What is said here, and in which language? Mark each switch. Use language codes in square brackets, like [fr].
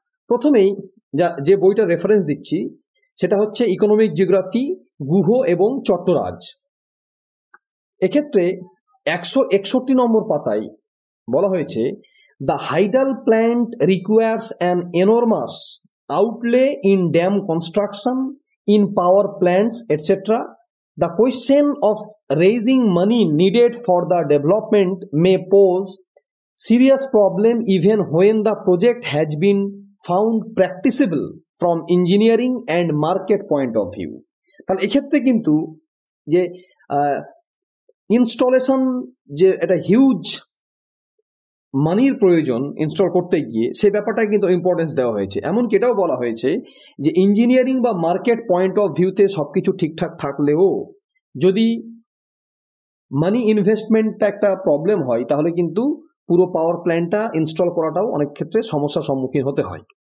[bn] প্রথমেই যে বইটা রেফারেন্স দিচ্ছি সেটা হচ্ছে ইকোনমিক জিওগ্রাফি, গুহ এবং চট্টরাজ। এক্ষেত্রে 161 নম্বর পাতায় বলা হয়েছে, [en] The hydel plant requires an enormous outlay in dam construction, in power plants etcetera. The question of raising money needed for the development may pose serious problem even when the project has been found practicable from engineering and market point of view। [bn] তাহলে এক্ষেত্রে কিন্তু যে installation যে একটা huge মানির প্রয়োজন install করতে গিয়ে, সে ব্যাপারটা কিন্তু ইম্পর্টেন্স দেওয়া হয়েছে। এমনকি এটাও বলা হয়েছে যে ইঞ্জিনিয়ারিং বা মার্কেট পয়েন্ট অফ ভিউতে সবকিছু ঠিকঠাক থাকলেও যদি মানি ইনভেস্টমেন্টটা একটা প্রবলেম হয় তাহলে কিন্তু পুরো পাওয়ার প্ল্যান্টটা ইনস্টল করাটাও অনেক ক্ষেত্রে সমস্যার সম্মুখীন হতে হয়।